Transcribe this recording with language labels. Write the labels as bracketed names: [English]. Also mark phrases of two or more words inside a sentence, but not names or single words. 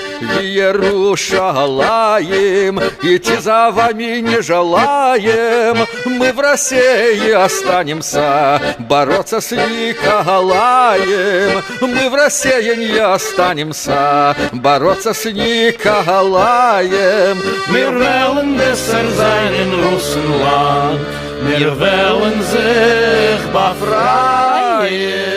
[Russian] В Yerushalaim идти за вами не желаем, мы в России останемся бороться с Николаем, мы в России не останемся бороться с Николаем. [Yiddish] מיר װעלן בעסער זײַן אין רוסלאַנד, מיר װעלן זיך באַפֿרײַען.